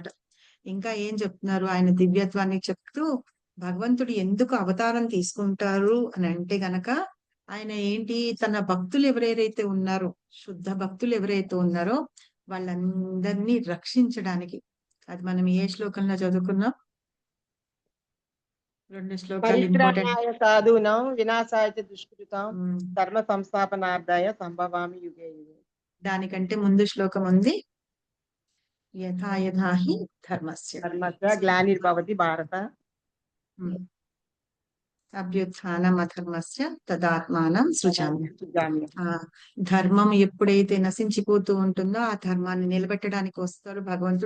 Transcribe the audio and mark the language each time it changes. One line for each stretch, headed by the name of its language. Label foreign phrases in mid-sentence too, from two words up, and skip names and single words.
Telugu: ఇంకా ఏం చెప్తున్నారు, ఆయన దివ్యత్వాన్ని చెప్తూ భగవంతుడు ఎందుకు అవతారం తీసుకుంటారు అని అంటే గనక, ఆయన ఏంటి తన భక్తులు ఎవరైతే ఉన్నారో, శుద్ధ భక్తులు ఎవరైతే ఉన్నారో వాళ్ళందరినీ రక్షించడానికి. అది మనం ఏ శ్లోకంలో చదువుకున్నాం? 2 శ్లోకాలు ఇంపార్టెంట్.
Sanskrit: పరిత్రాణాయ సాధూనాం వినాశాయ చ దుష్కృతాం ధర్మ సంస్థాపనార్థాయ సంభవామి యుగే యుగే.
Telugu: దానికంటే ముందు శ్లోకం ఉంది,
Sanskrit: యథా యథా హి ధర్మస్య ధర్మస్య గ్లానిర్భవతి భారత అభ్యుత్థానం అధర్మస్య తదాత్మానం సృజామ్య. సుజామ్య.
Telugu: ధర్మం ఎప్పుడైతే నశించిపోతూ ఉంటుందో ఆ ధర్మాన్ని నిలబెట్టడానికి వస్తారు భగవంతుడు.